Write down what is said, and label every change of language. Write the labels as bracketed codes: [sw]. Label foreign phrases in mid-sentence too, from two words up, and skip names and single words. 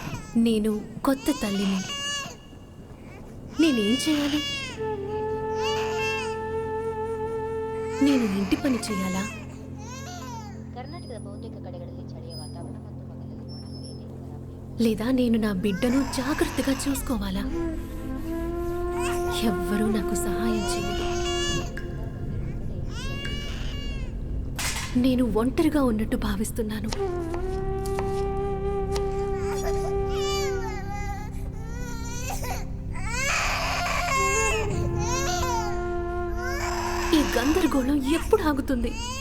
[te] నేను కొత్త తల్లిని. నేనేం చేయాలి? నేను ఇంటి పని చేయాలా? [kn] ಕರ್ನಾಟಕದ ಬಹುತೇಕ ಕಡೆಗಳಲ್ಲಿ ಚಳಿಯ ವಾತಾವರಣ ಮತ್ತು ಹಗಲಲ್ಲಿ ಒಣ [te] లేదా నేను నా బిడ్డను జాగ్రత్తగా చూసుకోవాలా? ఎవ్వరూ నాకు సహాయం చేయరు. నేను ఒంటరిగా ఉన్నట్టు భావిస్తున్నాను. ఈ గందరగోళం ఎప్పుడు ఆగుతుంది?